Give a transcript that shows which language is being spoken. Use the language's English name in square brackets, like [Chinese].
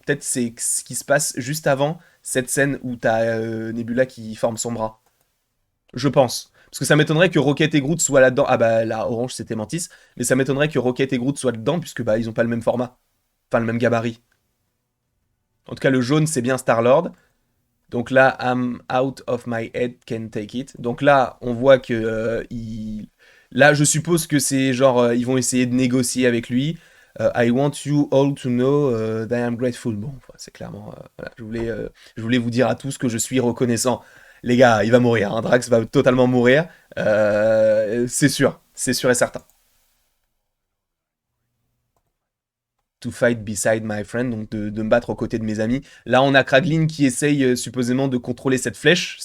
[French] Peut-être c'est ce qui se passe juste avant cette scène où t'as Nebula qui forme son bras. Je pense. Parce que ça m'étonnerait que Rocket et Groot soient là-dedans. Ah bah la orange c'était Mantis. Mais ça m'étonnerait que Rocket et Groot soient dedans puisque bah ils ont pas le même format. Enfin le même gabarit. En tout cas le jaune c'est bien Star-Lord. Donc là, [English] I'm out of my head, can take it. [French] Donc là, on voit que là, je suppose que c'est genre, ils vont essayer de négocier avec lui. [English] I want you all to know that I am grateful. [French] Bon, enfin, c'est clairement, voilà, je voulais vous dire à tous que je suis reconnaissant. Les gars, il va mourir. Hein, Drax va totalement mourir. C'est sûr et certain. [English] To fight beside my friend, [French] donc de me battre aux côtés de mes amis. Là, on a Kraglin qui essaye supposément de contrôler cette flèche.